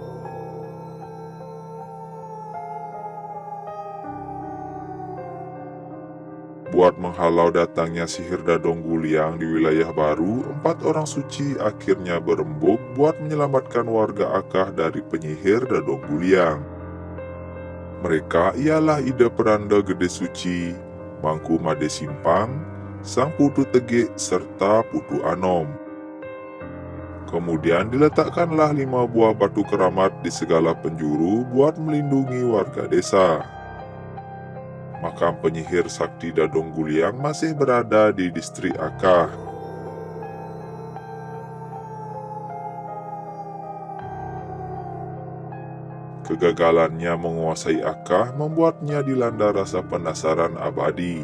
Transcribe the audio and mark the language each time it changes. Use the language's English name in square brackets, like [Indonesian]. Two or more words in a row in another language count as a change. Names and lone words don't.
[Indonesian] Buat menghalau datangnya sihir Dadong Guliang di wilayah baru, 4 orang suci akhirnya berembuk buat menyelamatkan warga Akah dari penyihir Dadong Guliang. Mereka ialah Ida Peranda Gede Suci, Mangku Made Simpang, Sang Putu Tegik, serta Putu Anom. Kemudian diletakkanlah 5 buah batu keramat di segala penjuru buat melindungi warga desa. Makam penyihir sakti Dadong Guliang masih berada di distrik Akah. Kegagalannya menguasai Akah membuatnya dilanda rasa penasaran abadi.